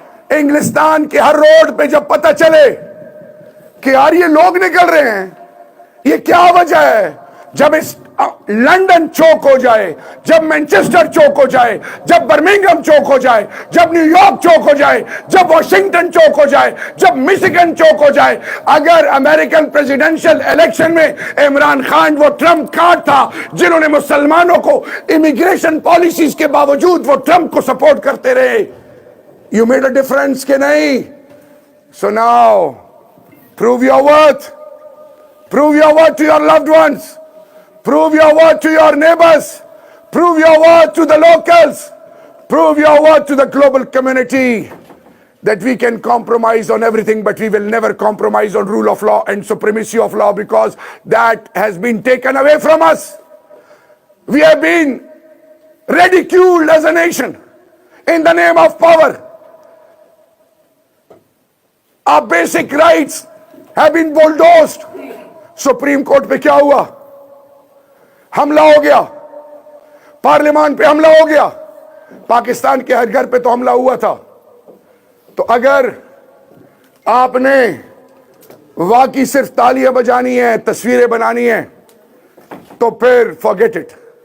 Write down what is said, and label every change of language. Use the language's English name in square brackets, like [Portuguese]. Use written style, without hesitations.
[Urdu] انگلستان کے ہر روڈ پہ جب پتہ چلے کہ یار یہ لوگ نکل رہے ہیں, یہ کیا وجہ ہے؟ جب اس لندن چوک ہو جائے, جب مینچسٹر چوک ہو جائے, جب برمنگھم چوک ہو جائے, جب نیو یارک چوک ہو جائے, جب واشنگٹن چوک ہو جائے, جب مسیگن چوک ہو جائے, اگر امریکن پریزیڈنشل الیکشن میں عمران خان وہ ٹرمپ کارڈ تھا جنہوں نے مسلمانوں کو امیگریشن پالیسیز کے باوجود وہ ٹرمپ کو سپورٹ کرتے رہے, [English] You made a difference [Urdu] کہ نہیں. [English] So now, prove your worth. Prove your worth to your loved ones. Prove your worth to your neighbors. Prove your worth to the locals. Prove your worth to the global community. That we can compromise on everything, but we will never compromise on rule of law and supremacy of law, because that has been taken away from us. We have been ridiculed as a nation in the name of power. Our basic rights have been bulldozed. [Urdu] Supreme court پہ کیا ہوا؟ حملہ ہو گیا. پارلیمان پہ حملہ ہو گیا. پاکستان کے ہر گھر پہ تو حملہ ہوا تھا. تو اگر آپ نے واقعی صرف تالیاں بجانی ہیں، تصویریں بنانی ہیں، تو پھر [English] forget it.